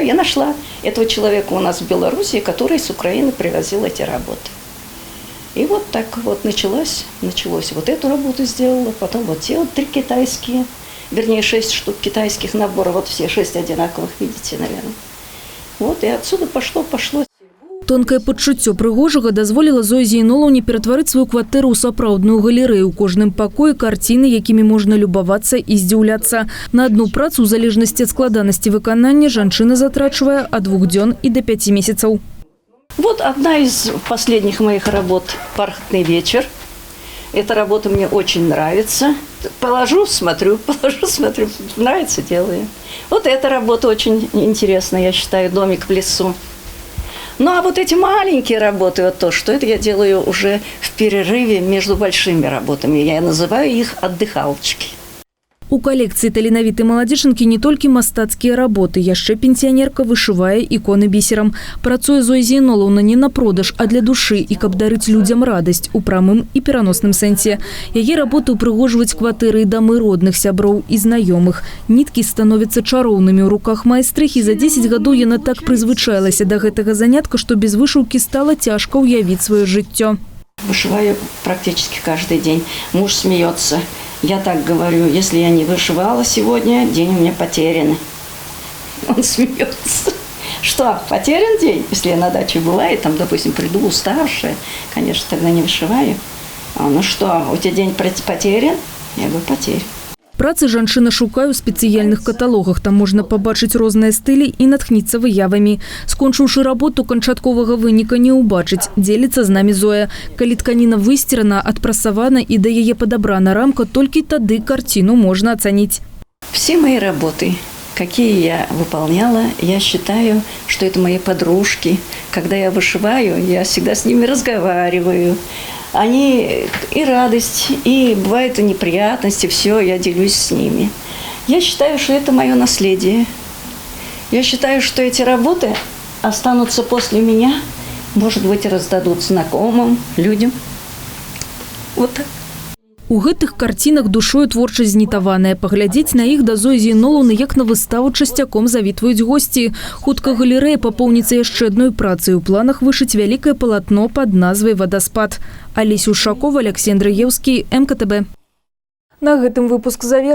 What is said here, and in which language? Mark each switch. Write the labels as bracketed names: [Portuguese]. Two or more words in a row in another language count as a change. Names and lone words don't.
[Russian] Я нашла этого человека у нас в Беларуси, который с Украины привозил эти работы. И вот так вот началось. Вот эту работу сделала, потом вот те вот 3 китайские, вернее 6 штук китайских наборов, вот все 6 одинаковых, видите, наверное. Вот и отсюда пошло. [Belarusian] Тонкае пачуццё прыгожага дазволіла Зоі Зейнолаўне ператварыць сваю кватэру ў сапраўдную галерэю. У кожным пакоі карціны, якімі можна любавацца і здзіўляцца. На одну працу, у залежнасці ад складанасці выканання, жанчына затрачвае ад 2 дзён і до 5 месяцаў. [Russian] Вот одна из последних моих работ «Бархатный вечер». Эта работа мне очень нравится. Положу, смотрю, нравится, делаю. Вот эта работа очень интересная, я считаю, домик в лесу. Ну, а вот эти маленькие работы, вот то, что это я делаю уже в перерыве между большими работами. Я называю их отдыхалочки. [Belarusian] У колекцыі таленавітай маладзечынкі не толькі мастацкія работы, яшчэ пенсіянерка вышывае іконы бісерам. Працуе Зоя Зейнолаўна не на продаж, а для душы і каб дарыць людзям радасць у прамым і пераносным сэнсе. Яе работы ўпрыгожваюць кватэры і дамы родных сяброў і знаёмых. Ніткі становяцца чароўнымі ў руках майстрыхі. За 10 гадоў яна так прызвычаілася да гэтага занятка, што без вышыўкі стала цяжка ўявіць сваё жыццё. [Russian] Вышиваю практически каждый день. Муж смеется. Я так говорю, если я не вышивала сегодня, день у меня потерян. Он смеется. Что, потерян день? Если я на даче была и там, допустим, приду уставшая, конечно, тогда не вышиваю. Ну что, у тебя день потерян? Я говорю, потерян. [Belarusian] Працы жанчына шукаю ў спецыяльных каталогах. Там можна пабачыць розныя стылі і натхніцца выявамі. Скончыўшы работу, канчатковага выніка не ўбачыць. Дзеліцца з намі Зоя. Калі тканіна высцерана, адпрасавана і да яе падабрана рамка, толькі тады карціну можна ацаніць. [Russian] Все мои работы, какие я выполняла, я считаю, что это мои подружки. Когда я вышиваю, я всегда с ними разговариваю. Они и радость, и бывают и неприятности, все, я делюсь с ними. Я считаю, что это мое наследие. Я считаю, что эти работы останутся после меня, может быть, раздадут знакомым, людям. Вот так. [Belarusian] У гэтых карцінах душою творчасць знітаваная. Паглядзець на іх да Зоі Зейнолаўны як на выставу часцяком завітваюць госці. Хутка галерэя папоўніцца яшчэ адной працай. У планах вышыць вялікае палатно пад назвай «Вадаспад». Алеся Ушакова, Алексей Андраевский, МКТБ. На гэтым выпуск завершаны.